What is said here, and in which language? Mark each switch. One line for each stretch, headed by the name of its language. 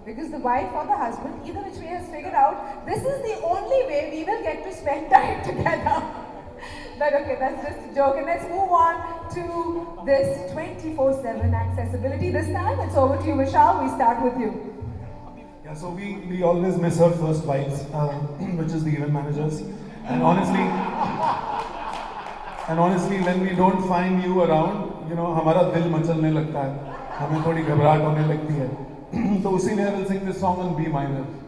English: Because the wife or the husband, either which way, has figured out this is the only way we will get to spend time together. But okay, that's just a joke. And let's move on to this 24/7 accessibility. This time it's over to you, Vishal. We start with you. Yeah, so we always miss our first wives, which is the event managers. And honestly, when we don't find you around,
Hindi: हमारा दिल मचलने लगता है, हमें थोड़ी घबराहट होने लगती है. तो उसीलिए
English: I will sing this song on B minor.